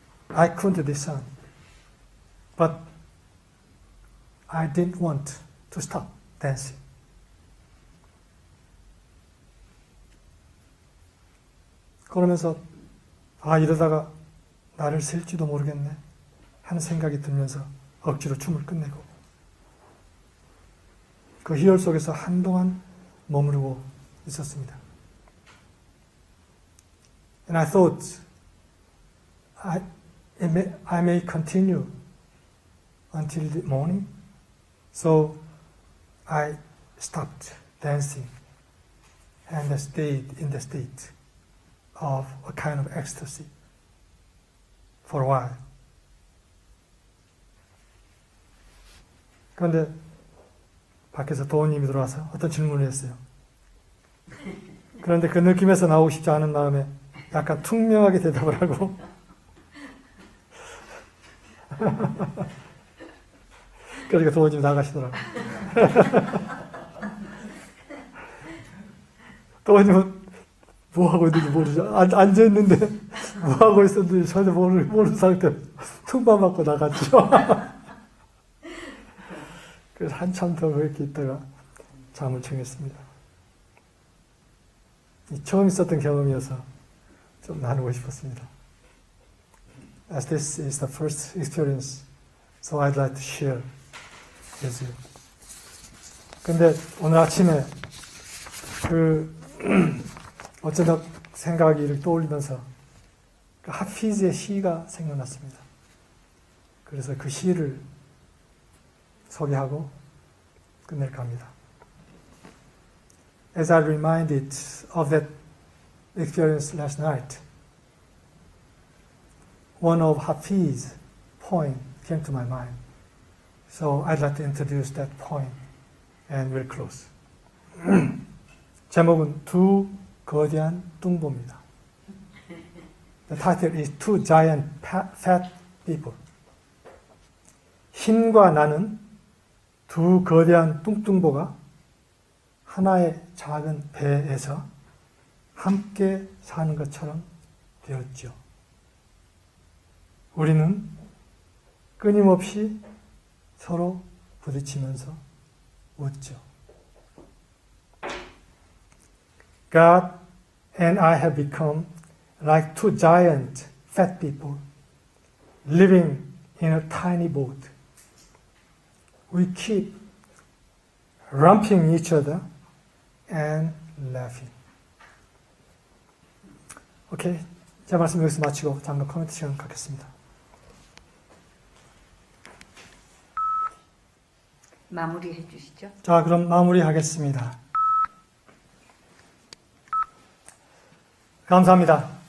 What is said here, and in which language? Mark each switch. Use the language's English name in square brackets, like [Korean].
[English] I couldn't discern. But I didn't want to stop dancing. [Korean] 그러면서 이러다가 나를 셀지도 모르겠네 하는 생각이 들면서 억지로 춤을 끝내고 그 희열 속에서 한동안 머무르고 있었습니다. [English] And I thought I may continue until the morning, so I stopped dancing and stayed in the state of a kind of ecstasy for a while. [Korean] 그런데 밖에서 도우님이 들어와서 어떤 질문을 했어요. 그런데 그 느낌에서 나오고 싶지 않은 마음에 약간 퉁명하게 대답을 하고 그러니까 도우님이 나가시더라고요. 도우님은 뭐 하고 있는지 모르죠. 앉아있는데 뭐 하고 있었는지 전혀 모르는 상태로 퉁밥 맞고 나갔죠. 그래서 한참 더 그렇게 있다가 잠을 청했습니다. 처음 있었던 경험이어서 좀 나누고 싶었습니다. [English] As this is the first experience, so I'd like to share with you. [Korean] 근데 오늘 아침에 어쩌다 생각이 이렇게 떠올리면서 그 하피즈의 시가 생각났습니다. 그래서 그 시를 소개하고 끝낼까 합니다. [English] As I reminded of that experience last night, one of Hafiz's poem came to my mind. So I'd like to introduce that poem and we'll close. [Korean] 제목은 두 거대한 뚱보입니다. [English] The title is Two Giant Fat People. [Korean] 흰과 나는 두 거대한 뚱뚱보가 하나의 작은 배에서 함께 사는 것처럼 되었죠. 우리는 끊임없이 서로 부딪히면서 웃죠. [English] God and I have become like two giant fat people living in a tiny boat. We keep romping each other and laughing. [Korean] 오케이. 제 말씀 여기서 마치고 잠깐 코멘트 시간 갖겠습니다. 마무리해 주시죠. 자, 그럼 마무리하겠습니다. 감사합니다.